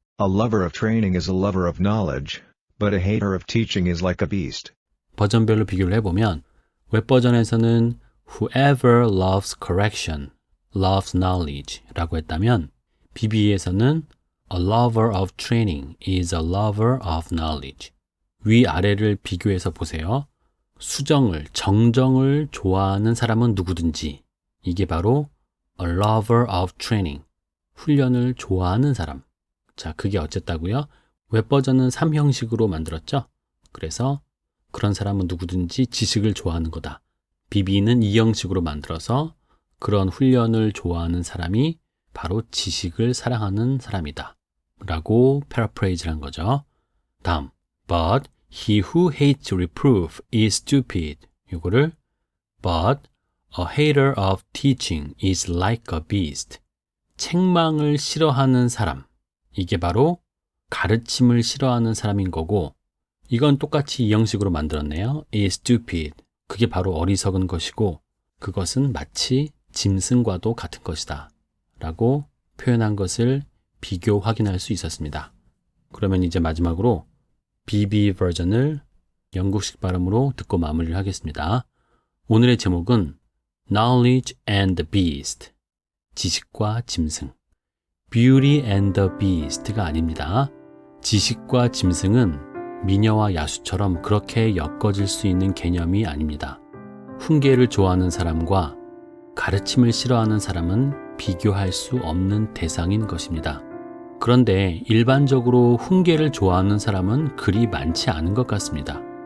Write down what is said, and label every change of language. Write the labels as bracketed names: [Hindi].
[English] A lover of training is a lover of knowledge, but a hater of teaching is like a beast. [Korean] 버전별로 비교를 해보면 웹 버전에서는 [English] Whoever loves correction loves knowledge [Korean] 라고 했다면 BBE에서는 [English] A lover of training is a lover of knowledge. [Korean] 위아래를 비교해서 보세요. 수정을, 정정을 좋아하는 사람은 누구든지 이게 바로 [English] A lover of training, [Korean] 훈련을 좋아하는 사람. 자, 그게 어쨌다고요? 웹 버전은 3형식으로 만들었죠? 그래서 그런 사람은 누구든지 지식을 좋아하는 거다. BB는 2형식으로 만들어서 그런 훈련을 좋아하는 사람이 바로 지식을 사랑하는 사람이다. 라고 패러프레이즈를 한 거죠. [English] 다음, But he who hates reproof is stupid. [Korean] 이거를 [English] But a hater of teaching is like a beast. [Korean] 책망을 싫어하는 사람. 이게 바로 가르침을 싫어하는 사람인 거고 이건 똑같이 2형식으로 만들었네요. [English] is stupid. [Korean] 그게 바로 어리석은 것이고 그것은 마치 짐승과도 같은 것이다. 라고 표현한 것을 비교 확인할 수 있었습니다. 그러면 이제 마지막으로 BB 버전을 영국식 발음으로 듣고 마무리를 하겠습니다. 오늘의 제목은 Knowledge and the Beast. 지식과 짐승. Beauty and the Beast가 아닙니다. 지식과 짐승은 미녀와 야수처럼 그렇게 엮어질 수 있는 개념이 아닙니다. 훈계를 좋아하는 사람과 가르침을 싫어하는 사람은 비교할 수 없는 대상인 것입니다. 그런데 일반적으로 훈계를 좋아하는 사람은 그리 많지 않은 것 같습니다.